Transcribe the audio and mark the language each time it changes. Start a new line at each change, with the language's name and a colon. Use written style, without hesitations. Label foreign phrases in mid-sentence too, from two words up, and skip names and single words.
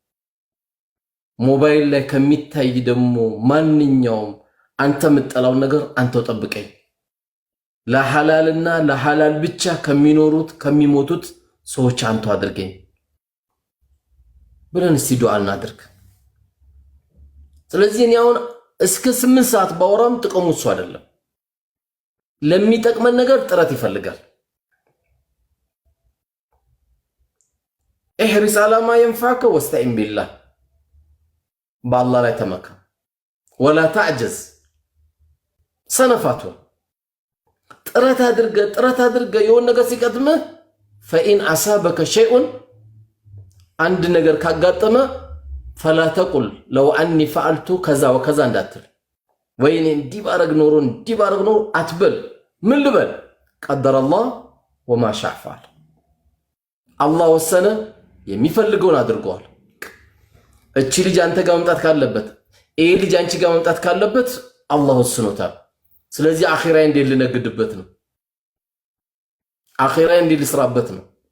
Amharic: ሞባይል ላይ ከሚታይ ደግሞ ማንኛውም አንተ የምጠላው ነገር አንተው ጠብቀኝ። ለሐላልና ለሐላል ብቻ ከሚሞቱት ሰዎች አንተ አድርገኝ ብለን እስቲ ዱዓ እናድርግ። ስለዚህ እኔ አሁን እስከ 8 ሰዓት ባወራም ጥቅሙ እሱ አይደለም። ለሚጠቅመን ነገር ጥረት ይፈልጋል።
Arabic: احرص على ما ينفعك واستعن بالله بالله
Amharic: ላይ ተመካ
Arabic: ولا تعجز
Amharic: ሰነፋቱ ጥረት አድርገ የሆነ ነገር ሲቀጥምህ
Arabic: فإن أصابك شيء
Amharic: አንድ ነገር ካጋጠመ
Arabic: فلا تقل لو أني فعلت كذا وكذا
Amharic: እንዳትል ወይኔ እንዲባረግ ኖሮ አትበል። ምን ልበል?
Arabic: قدر الله وما شاء فعل።
Amharic: አላህ ወሰነ፣ የሚፈልገውን አድርጓል። እቺ ልጅ አንተ ጋር መምጣት ካለበት፣ ይሄ ልጅ አንቺ ጋር መምጣት ካለበት አላህ ወስኖታል። ስለዚህ አኺራዬ እንዴት ልነግድበት ነው? አኺራዬ እንዴት ልስራበት ነው?